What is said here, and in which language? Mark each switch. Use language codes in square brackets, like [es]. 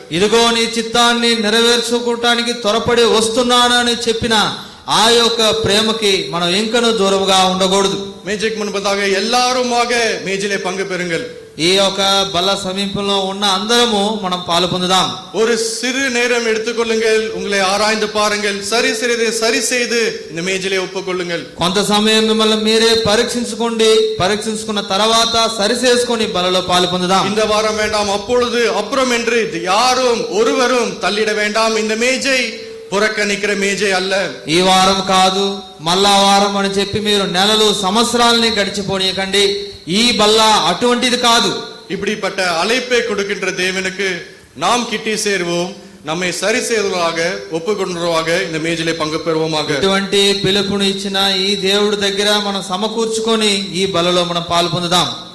[te] ఇదిగో నీ చిత్తాన్ని నెరవేర్చుకోవటానికి త్వరపడి వస్తున్నానని చెప్పిన ఆ యొక్క ప్రేమకి మనం ఇంకనూ దూరముగా ఉండకూడదు. [ta] மேஜைக்கு முன்பதாக எல்லாருமாக மேஜிலே பங்கு பெறுங்கள். [te] ఈ యొక్క బల్ల సమీపంలో ఉన్న అందరము మనం పాలు పొందుదాం. [ta] ஒரு சிறு நேரம் எடுத்துக்கொள்ளுங்கள், உங்களை ஆராய்ந்து பாருங்கள், சரி செய்து இந்த மேஜிலே ஒப்புக்கொள்ளுங்கள். [te] కొంత సమయం మిమ్మల్ని మీరే పరీక్షించుకోండి. పరీక్షించుకున్న తర్వాత సరి చేసుకొని బలలో పాలు పొందుదాం. [ta] இந்த வாரம் வேண்டாம், அப்பொழுது அப்புறம் என்று யாரும் ஒருவரும் தள்ளிட வேண்டாம். இந்த மேஜை புறக்கணிக்கிற மேஜை அல்ல. [te] ఈ వారం కాదు, మళ్ళా వారం అని చెప్పి మీరు నెలలు సంవత్సరాలని గడిచిపోనీయకండి. ఈ బల్ల అటువంటిది కాదు. [ta] இப்படிப்பட்ட அழைப்பை கொடுக்கின்ற தேவனுக்கு நாம் கிட்டி சேர்வோம், நம்மை சரி செய்வதாக ஒப்புக்கொண்டவராக இந்த மேஜிலே பங்கு பெறுவோமாக. [te] ఇటువంటి పిలుపుని ఇచ్చిన ఈ దేవుడి దగ్గర మనం సమకూర్చుకొని ఈ బలలో మనం పాలు పొందుదాం.